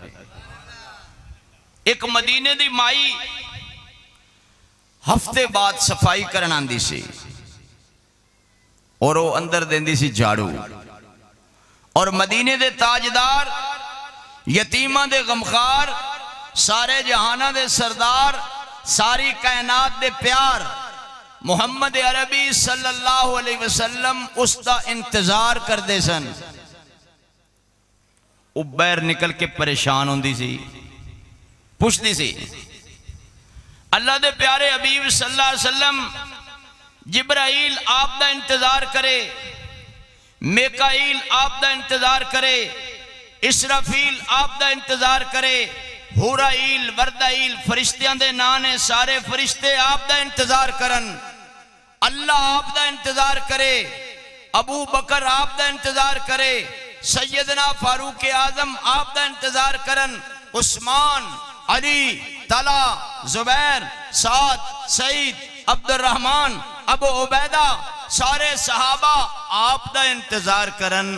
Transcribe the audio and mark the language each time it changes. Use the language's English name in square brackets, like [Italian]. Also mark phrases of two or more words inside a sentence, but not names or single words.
[Punjabi] اک مدینے دی مائی ہفتے بعد صفائی کرن آندی سی، اور وہ اندر دیندی سی جھاڑو. اور مدینے دے تاجدار، یتیماں دے غمخوار، سارے جہاناں دے سردار، ساری کائنات دے پیار محمد عربی [Arabic] صلى الله عليه وسلم [Punjabi] اسکا انتظار کرتے سن. وہ باہر نکل کے پریشان ہوندی سی، پچھدی سی اللہ دے پیارے حبیب [Arabic] صلى الله عليه وسلم [Punjabi] جبرائیل آپ دا انتظار کرے، میکائیل آپ دا انتظار کرے، اسرافیل آپ دا انتظار کرے، حورائیل وردائیل فرشتیاں دے ناں نے، سارے فرشتے آپ دا انتظار کرن. اللہ آپ دا انتظار کرے, ابو بکر آپ دا انتظار کرے، سیدنا فاروق اعظم آپ دا انتظار کرن، عثمان، علی، طلحہ، زبیر، سعد، سعید، عبدالرحمن، ابو عبیدہ، سارے صحابہ آپ دا انتظار کرن.